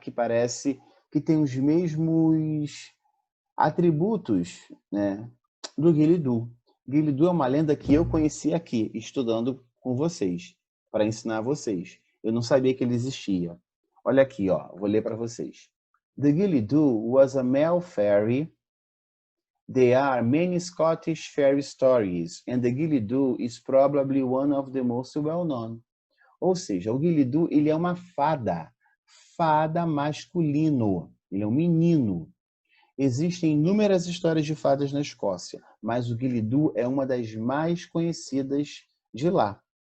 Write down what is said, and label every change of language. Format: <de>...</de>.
<pt>Que parece que tem os mesmos atributos, né, do Guilidu. Guilidu é uma lenda que eu conheci aqui, estudando com vocês, para ensinar vocês. Eu não sabia que ele existia. Olha aqui, ó, vou ler para vocês.</pt> <en>The Guilidu was a male fairy. There are many Scottish fairy stories, and the Guilidu is probably one of the most well-known.</en> <pt>Ou seja, o Guilidu, ele é uma fada masculino. Ele é um menino. Existem inúmeras histórias de fadas na Escócia, mas o Guilidu é uma das mais conhecidas de lá.</pt>